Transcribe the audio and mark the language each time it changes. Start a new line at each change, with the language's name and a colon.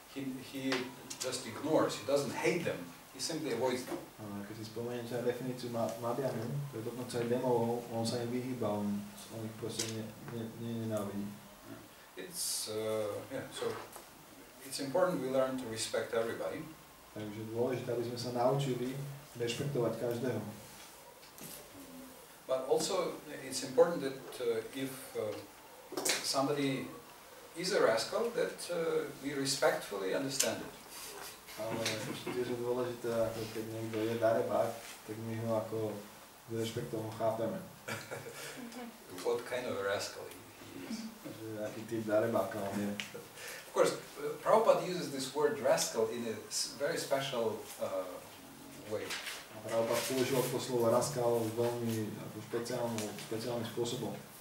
English: he just ignores, he doesn't hate them, he simply avoids them.
Slovak: Keď si spomeniete na definíciu Madhyanu, to je dokonca aj demolov, on sa im vyhýba, on ich proste nenávidí.
English: It's so it's important we learn to respect everybody.
Slovak: Takže dôležité, aby sme sa naučili rešpektovať každého.
English: But also it's important that if somebody is a rascal, that we respectfully understand it.
Slovak: Ale tiež je dôležité, ako keď niekto je darebák, tak my ho ako s rešpektom chápeme.
English: What kind of a rascal he is.
Slovak: Že aký typ darebáka on je.
English: Of course, Prabhupada uses this word rascal in a very special way.
Slovak: Prabhupada používal to slovo rascal veľmi špeciálnym spôsobom.